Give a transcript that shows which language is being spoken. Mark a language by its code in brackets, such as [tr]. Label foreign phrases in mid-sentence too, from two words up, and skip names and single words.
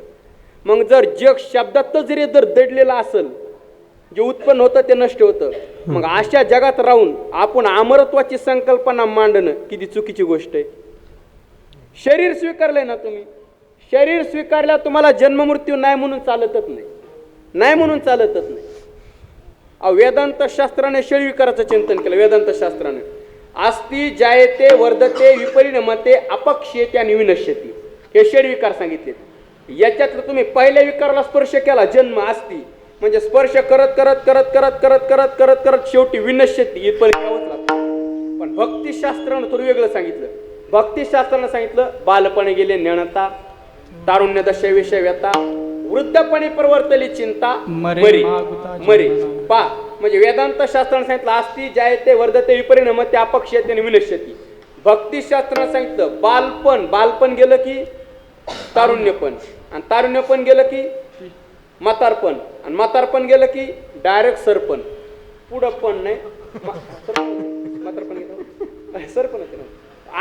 [mr] मग जर जग शब्दातच जरी जर दडलेलं असेल, जे उत्पन्न होतं ते नष्ट होतं, मग अशा जगात राहून आपण अमरत्वाची संकल्पना मांडणं किती चुकीची गोष्ट आहे. शरीर स्वीकारलंय ना तुम्ही, शरीर स्वीकारल्या तुम्हाला जन्म मृत्यू नाही म्हणून चालतच नाही, नाही म्हणून चालतच नाही. वेदांत शास्त्राने शरीर विकाराचं चिंतन केलं. वेदांत शास्त्राने [sa] अस्ति जायते वर्धते विपरिणमते अपक्षेते [mr] आणि विनश्यती हे शरीर विकार सांगितले. याच्यातलं तुम्ही पहिल्या विकाराला स्पर्श केला, जन्म अस्ति म्हणजे स्पर्श करत करत करत करत करत करत करत करत शेवटी विनश्यती इथपर्यंत यावंच लागतं. पण भक्तिशास्त्रानं थोडं वेगळं सांगितलं. भक्तिशास्त्रानं सांगितलं बालपणे गेले ज्ञानता, तारुण्य दशा विषय व्यता, वृद्धपणे प्रवर्तली चिंता मरे बरी मागुता मरे जीवना. पा म्हणजे वेदांत शास्त्राने सांगितलं [sa] असती जायते वर्धते विपरिणाम ते अपक्ष्यते [mr] आणि विनश्यती. भक्तिशास्त्राने सांगितलं बालपण गेलं की तारुण्यपण, आणि तारुण्यपण गेलं की म्हातारपण, आणि म्हातारपण गेलं की डायरेक्ट सरपण. पुढं पण नाही म्हातारपण गेलं सरपण होते ना.